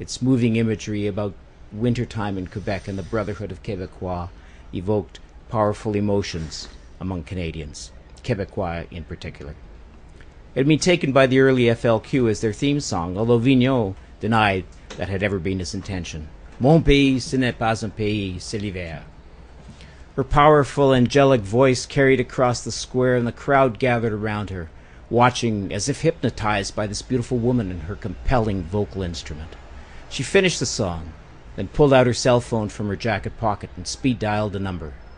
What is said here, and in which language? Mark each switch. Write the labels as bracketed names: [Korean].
[English] Its moving imagery about wintertime in Quebec and the brotherhood of Québécois evoked powerful emotions among Canadians, Québécois in particular. It had been taken by the early FLQ as their theme song, although Vigneault denied that had ever been his intention. [French] Mon pays, ce n'est pas un pays, c'est l'hiver. [English] Her powerful, angelic voice carried across the square, and the crowd gathered around her, watching as if hypnotized by this beautiful woman and her compelling vocal instrument. She finished the song, then pulled out her cell phone from her jacket pocket and speed-dialed a number.